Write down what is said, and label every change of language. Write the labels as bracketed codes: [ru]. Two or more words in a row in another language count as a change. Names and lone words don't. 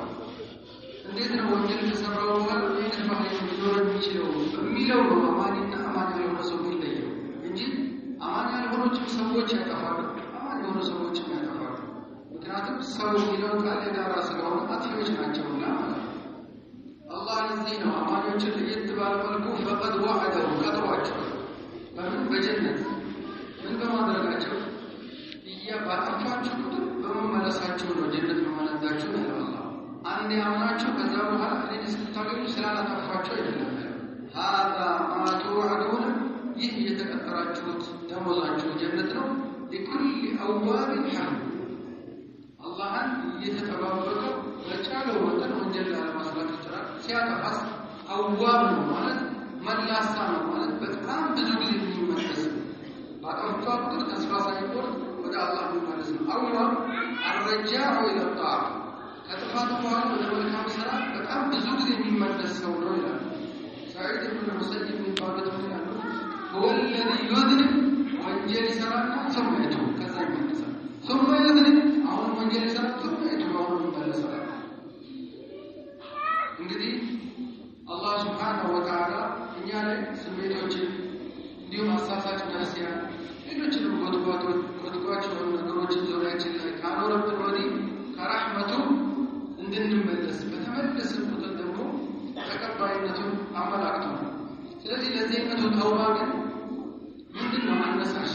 [am] እንዴት ነው ወንጀል ከሰራው በኋላ እንዴት ባህሪ ሊኖር የሚችለው በሚለው ነው አማኝና አማኝ ያልሆነ ሰው የሚለየው እንጂ አማኝ ያልሆኑትም ሰዎች ያጠፋሉ፣ አማኝ የሆኑ ሰዎችም ያጠፋሉ። ምክንያቱም ሰው የሚለው ቃል የጋራ ስለሆነ አጥፊዎች ናቸውና ማለት ነው። አላህ ለዚህ ነው አማኞችን ለየት ባለ መልኩ [ar] فقد وعده [am] ቀጥሯቸዋል። በምን? በጀነት። ምን በማድረጋቸው? ባጠፋችሁ ቁጥር በመመለሳችሁ ነው ጀነት መመለሳችሁ ነው አላህ። አንድ ያምናችሁ ከዛ በኋላ እኔን ስታገኙ ስላላጠፋችሁ አይደለም። [ar] هذا ما توعدون [am] ይህ የተቀጠራችሁት ደሞዛችሁ ጀነት ነው። [ar] لكل أواب حميد [am] አላህን እየተጠባበቀ በቻለው መጠን ወንጀል ላለመስራት ይችላል። ሲያጠፋስ አዋብ ነው ማለት መላሳ ነው ማለት በጣም ብዙ ጊዜ የሚመለስ ባጠፋ ቁጥር ተስፋ ሳይቆርጥ ወደ አላህ የሚመለስ ነው። አዋብ [ar] الرجاع إلى الطاعة [am] ከጥፋት በኋላ ወደ መልካም ስራ በጣም ብዙ ጊዜ የሚመለስ ሰው ነው ይላል። سعيد بن المسيب የሚባሉት ምን ይላሉ? [ar] هو الذي يذنب [am] ወንጀል ይሰራና [ar] ثم يتوب [am] ከዛ ይመለሳል። [ar] ثم يذنب [am] አሁን ወንጀል ይሰራል [ar] ثم يتوب [am] አሁን ይመለሳል። እንግዲህ አላህ [ar] سبحانه وتعالى [am] እኛ ላይ ስሜቶችን እንዲሁም አሳሳች ነፍስያ ሌሎችንም ጎትጓቸው ነገሮችን ዙሪያችን ላይ ካኖረብን ወዲህ ከረሕመቱ እንድንመለስ በተመለስን ቁጥር ደግሞ ተቀባይነቱን አመላክቷል። ስለዚህ ለዚህ አይነቱ ተውባ ግን ምንድነው አነሳሽ?